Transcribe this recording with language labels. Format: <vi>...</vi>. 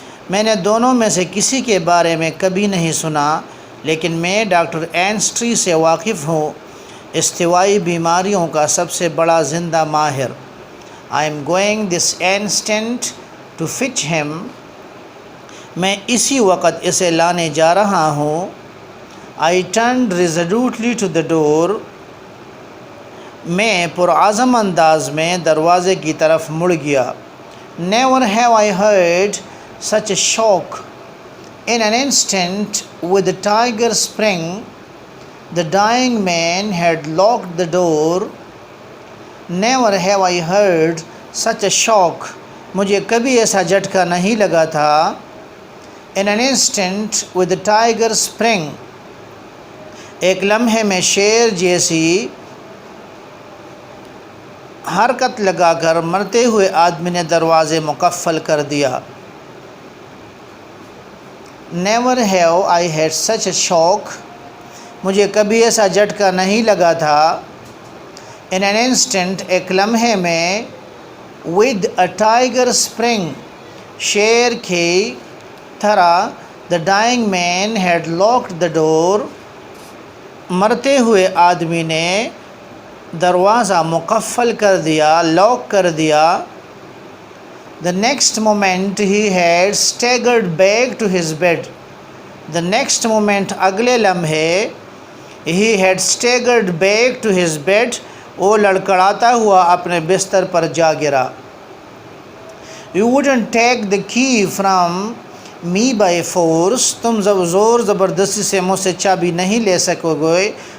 <ur>میں نے دونوں میں سے کسی کے بارے میں کبھی نہیں سنا، لیکن میں ڈاکٹر اینسٹری سے واقف ہوں، استوائی بیماریوں کا سب سے بڑا زندہ ماہر.</ur> <en>I am going this instant to fetch him.</en> <ur>میں اسی وقت اسے لانے جا رہا ہوں.</ur> <en>I turned resolutely to the door.</en> <ur>میں پرعزم انداز میں دروازے کی طرف مڑ گیا.</ur> <en>Never have I heard such a shock. In an instant, with the tiger spring, the dying man had locked the door. Never have I heard such a shock.</en> <ur>مجھے کبھی ایسا جھٹکا نہیں لگا تھا.</ur> <en>In an instant, with the tiger spring,</en> <ur>ایک لمحے میں شیر جیسی حرکت لگا کر مرتے ہوئے آدمی نے دروازے مقفل کر دیا.</ur> <en>Never have I had such a shock.</en> <ur>مجھے کبھی ایسا جھٹکا نہیں لگا تھا.</ur> <en>In an instant,</en> <ur>ایک لمحے میں.</ur> <en>With a tiger spring,</en> <ur>شیر کی طرح.</ur> <en>The dying man had locked the door.</en> <ur>مرتے ہوئے آدمی نے دروازہ مقفل کر دیا، لاک کر دیا.</ur> <en>The next moment he had staggered back to his bed. The next moment,</en> <ur>اگلے لمحے.</ur> <en>He had staggered back to his bed.</en> <ur>وہ لڑکڑاتا ہوا اپنے بستر پر جا گرا.</ur> <en>You wouldn't take the key from me by force.</en> <ur>تم زور زبردستی سے مجھ سے چابی نہیں لے سکو گے.</ur>